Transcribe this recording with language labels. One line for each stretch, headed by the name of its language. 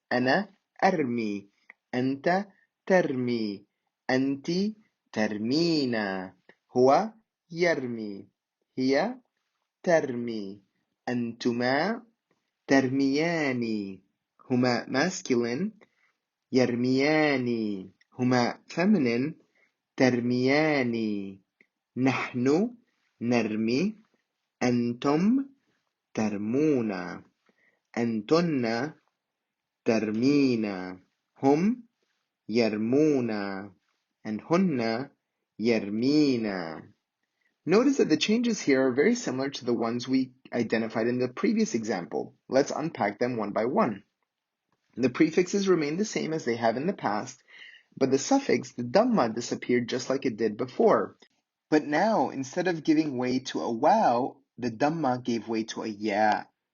Arabic: Ana armi, anta tarmi, anti tarmina, huwa yarmi, hiya tarmi, antuma tarmiyani. Huma masculine, يرميان. هما feminine ترميان. نحن نرمي. أنتم ترمون. أنتن ترمين. هم يرمون. and هن يرمين.
English: Notice that the changes here are very similar to the ones we identified in the previous example. Let's unpack them one by one. The prefixes remain the same as they have in the past, but the suffix, the Dhamma, disappeared just like it did before. But now, instead of giving way to a wow, the Dhamma gave way to a ya.